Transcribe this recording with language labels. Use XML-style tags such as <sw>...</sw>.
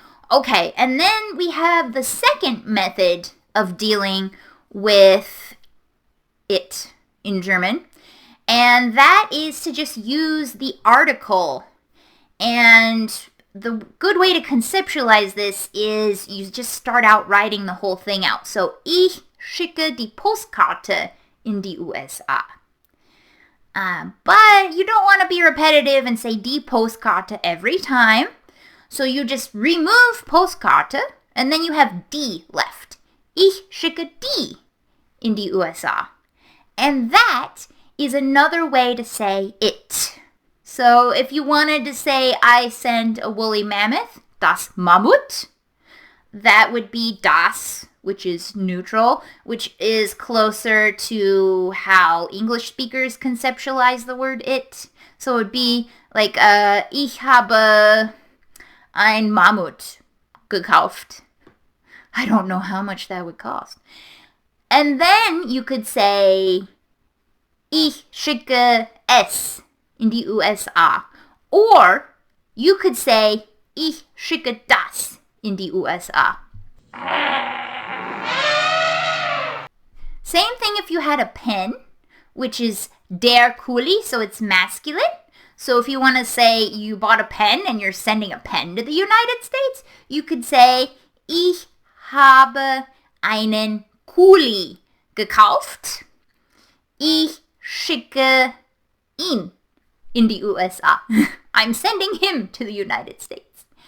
<en>Okay, and then we have the second method of dealing with it in German, and that is to just use the article. And the good way to conceptualize this is you just start out writing the whole thing out.</en> <de>So, ich schicke die Postkarte in die USA.</de> <en>But you don't want to be repetitive and say die Postkarte every time. So you just remove Postkarte and then you have die left.</en> <de>Ich schicke die in die USA.</de> <en>And that is another way to say it. So if you wanted to say I send a woolly mammoth, das Mammut, that would be das, which is neutral, which is closer to how English speakers conceptualize the word it. So it would be like,</en> <de>ich habe ein Mammut gekauft.</de> <en>I don't know how much that would cost. And then you could say,</en> <de>ich schicke es in die USA.</de> <en>Or you could say,</en> <de>ich schicke das in die USA.</de> <en>Same thing if you had a pen, which is der Kuli, so it's masculine. So if you want to say you bought a pen and you're sending a pen to the United States, you could say,</en> <de>ich habe einen Kuli gekauft. Ich schicke ihn in die USA.</de> <en>I'm sending him to the United States.</en>